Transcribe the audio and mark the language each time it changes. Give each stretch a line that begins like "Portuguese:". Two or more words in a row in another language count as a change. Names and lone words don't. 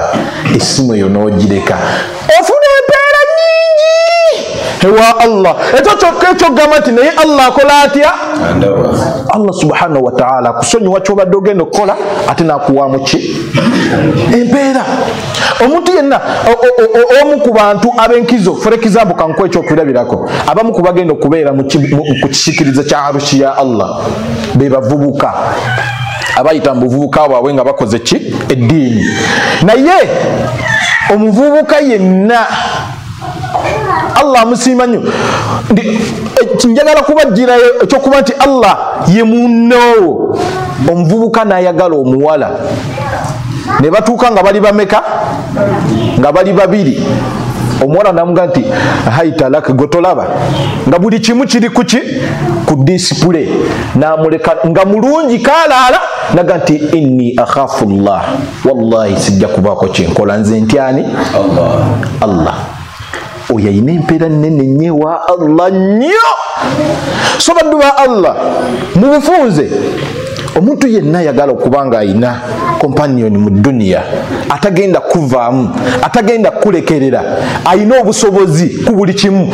Ganda: Essimu eyo n'ogireka ofuna empeera nnyingi ewa Allah. Ekyo kyokka ekyogamba nti naye Allah akola atya? Allah
Arabic: subhanahu wa ta'ala
Ganda: akusonyiwa kyobadde ogenda okukola ate n'akuwaamu ki? Empeera. Omuntu yenna omu ku bantu ab'enkizo,
English: for example
Ganda: kankuwa ekyokulabirako, abamu ku bagenda okubeera ku kisikiriza kya arushi ya Allah be bavubuka abayita mu buvubuka bwabwe nga bakoze ki? Eddiini. Naye omuvubuka yenna Allah amusiima nnyo. Njagala kubagirayo ekyokuba nti Allah ye munno. Omuvubuka n'ayagala omuwala ne batuuka nga bali bameka? Nga bali babiri. Omuwala namuga nti haitalaka gotolaba nga buli kimu kiri kuki? Ku display. Namuleka nga mulungi kalaala naga nti
Arabic: inni akhafu Allah,
Ganda: wallahi sijja kubaako kyenkola nze ntyani? Allah. Oyo ayina empeera nnene nnyo wa Allah nnyo. So baddu ba Allah mu bufunze omuntu yenna ayagala okuba nga ayina companion mu dunia atagenda kuvaamu, atagenda kulekerera, ayina obusobozi ku buli kimu.